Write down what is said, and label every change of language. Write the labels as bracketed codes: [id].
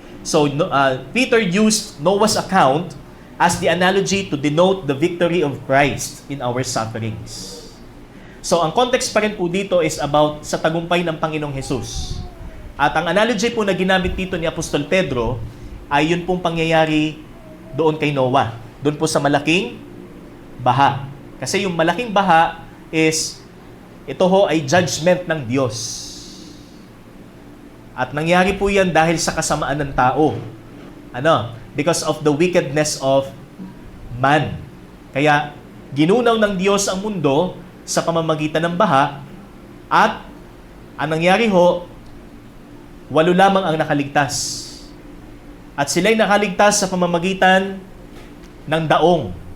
[en] So Peter used Noah's account as the analogy to denote the victory of Christ in our sufferings. [tl] So ang context pa rin po dito is about sa tagumpay ng Panginoong Hesus. At ang analogy po na ginamit dito ni Apostol Pedro ay yun pong pangyayari doon kay Noah. Doon po sa malaking baha. Kasi yung malaking baha is, ito ho ay judgment ng Diyos. At nangyari po yan dahil sa kasamaan ng tao. [en] Because of the wickedness of man. [tl] Kaya, ginunaw ng Diyos ang mundo sa pamamagitan ng baha, at ang nangyari ho, 8 lamang ang nakaligtas. At sila'y nakaligtas sa pamamagitan ng daong.